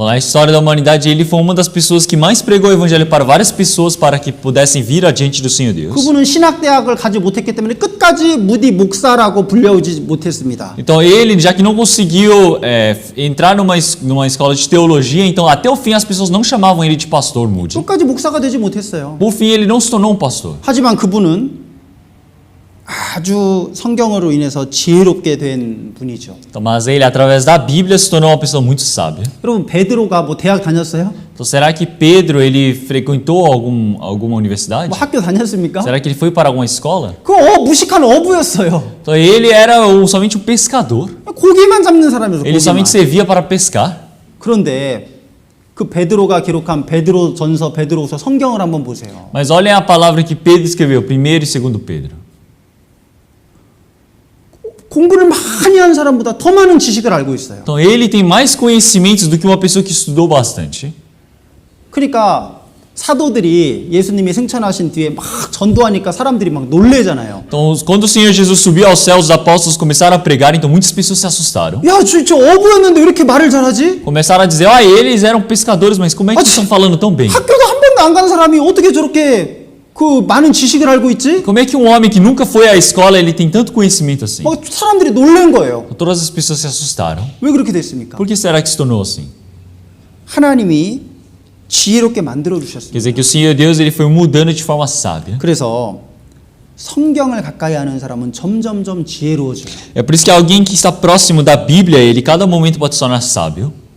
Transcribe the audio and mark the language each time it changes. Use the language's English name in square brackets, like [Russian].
[Portuguese] Na história da humanidade, ele foi uma das pessoas que mais pregou o evangelho para várias pessoas para que pudessem vir adiante do Senhor Deus. [Korean] 그분은 신학대학을 가지 못했기 때문에 끝까지 무디 목사라고 불려오지 못했습니다. [Portuguese] Então ele, já que não conseguiu entrar numa escola de teologia, então até o fim as pessoas não chamavam ele de pastor Moody. [Korean] 끝까지 목사가 되지 못했어요. [Portuguese] Por fim ele não se tornou um pastor. [Korean] 하지만 그분은 아주 성경으로 인해서 지혜롭게 된 분이죠. [Portuguese] Então, mas ele, através da Bíblia, se tornou uma pessoa muito sábia. [Korean] 여러분 베드로가 뭐 대학 다녔어요? [Portuguese] Então, será que Pedro ele frequentou alguma universidade? [Korean] 뭐 학교 다녔습니까? [Portuguese] Será que ele foi para alguma escola? [Korean] 그 무식한 어부였어요. [Portuguese] Então ele era somente um pescador. [Korean] 고기만 잡는 사람이었어요. [Portuguese] Ele somente servia para pescar. [Korean] 그런데 그 베드로가 기록한 베드로전서, 베드로후서 성경을 한번 보세요. [Portuguese] Mas olhem a palavra que Pedro escreveu, 1º e 2º Pedro. [Korean] 공부를 많이 한 사람보다 더 많은 지식을 알고 있어요. [Portuguese] Então ele tem mais conhecimentos do que uma pessoa que estudou bastante. [Korean] 그러니까 사도들이 예수님이 승천하신 뒤에 막 전도하니까 사람들이 막 놀래잖아요. [Portuguese] Então quando o Senhor Jesus subiu aos céus, os apóstolos começaram a pregar, então muitas pessoas se assustaram. [Korean] 야, 저 어부였는데 왜 이렇게 말을 잘하지? [Portuguese] Começaram a dizer, eles eram pescadores, mas como é que estão falando tão bem? [Korean] 학교도 한 번도 안 간 사람이 어떻게 저렇게 그 많은 지식을 알고 있지? [Portuguese] Como é que um homem que nunca foi à escola, ele tem tanto conhecimento assim? [Korean] 막 사람들이 놀란 거예요. [Portuguese] Todas as pessoas se assustaram. [Korean] 왜 그렇게 됐습니까? [Portuguese] Por que será que se tornou assim? [Korean] 하나님이 지혜롭게 만들어 [Portuguese] Quer [Korean] 주셨습니다. [Portuguese] dizer que o Senhor Deus ele foi mudando de forma sábia. [Korean] 그래서 성경을 가까이 하는 사람은 점점점 지혜로워져요. [Portuguese] É por isso que alguém que está próximo da Bíblia, ele cada momento pode se tornar sábio.